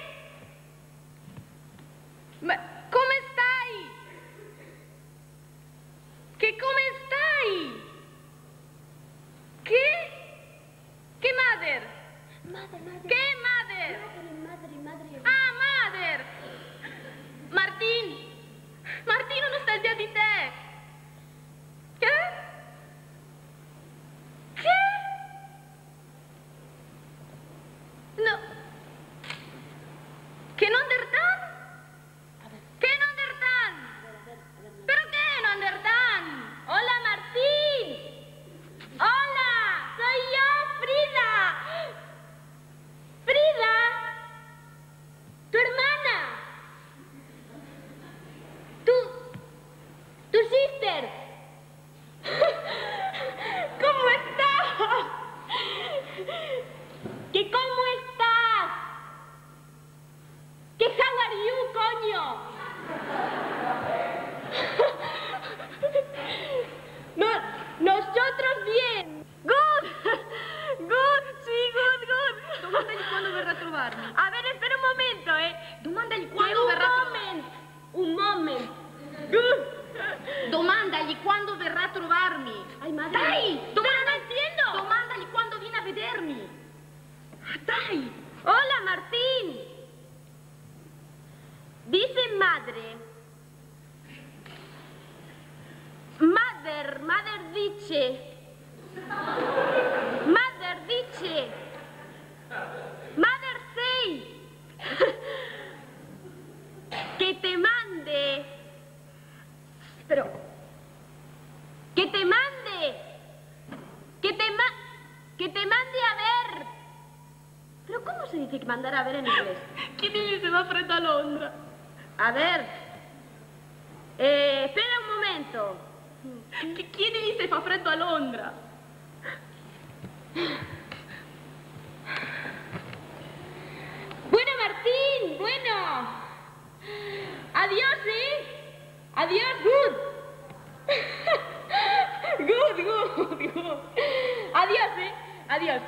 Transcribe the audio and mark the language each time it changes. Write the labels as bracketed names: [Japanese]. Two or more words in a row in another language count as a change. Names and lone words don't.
[Spanish] ¿Cómo estáis? ¿Qué cómo estáis? ¿Qué? ¿Qué madre? ¿Qué madre? Madre. Ah, madre. Martín, [Italian] non sta già di te. Che? Che? No. Che non dertan? Che non dertan? [Spanish] ¿Pero qué [Italian] non dertan? [Spanish] Hola, Martín. Hola, soy yo, Frida. Frida, tu hermana. Tu sister. ¿Cómo estás? ¿Qué cómo estás? [English] ¿Qué how are you, [Spanish] coño? No, nosotros bien. [English] Good. Good, sí, good. [Italian] Domandagli quando verrà a trovarmi. [Spanish] A ver, espera un momento, [Italian] Domandagli quando verrà a trovarmi. [Spanish] Un moment. Good. [Italian] Domandagli quando verrà a trovarmi. [Spanish] Ay, madre. [Italian] Dai! [Spanish] ¿Pero no entiendo? [Italian] Domandagli quando viene a vedermi. Dai! [Spanish] Hola, Martín. Dice madre. [English] Mother dice. Mother dice. Mother say. [Spanish] Que te mande. Pero, que te mande. Que te mande a ver. Pero ¿cómo se dice que mandar a ver en inglés? [Italian] Chi dice va freddo a Londra? [Spanish] A ver. Espera un momento. [Italian] Chi dice fa freddo a Londra? [Spanish] Bueno, Martín, bueno. Adiós, Adiós, [English] good. Good. [Spanish] Adiós, Adiós.